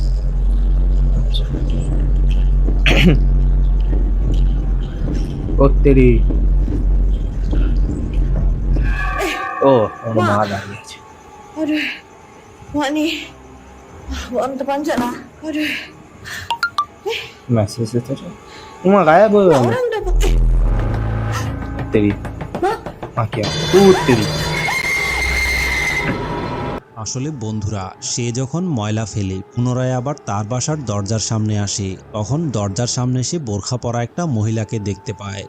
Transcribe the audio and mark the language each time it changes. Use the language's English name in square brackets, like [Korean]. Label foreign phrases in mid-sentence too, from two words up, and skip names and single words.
[Bangla] ওত্তেরি, ও ওর মা দাঁড়িয়ে আছে। [Malay] Aduh, mak ni. Buat terpanjat lah. Aduh. [Bangla] মেসেজ এসেছে, উমা গায়েব হয়ে গেল। [Malay] Orang dapat. [Bangla] ওত্তেরি, Mak, মা কি ওত্তেরি। আসলে বন্ধুরা, সে যখন ময়লা ফেলে পুনরায় আবার তার বাসার দরজার সামনে আসে, তখন দরজার সামনে সে বোরখা পরা একটা মহিলাকে দেখতে পায়।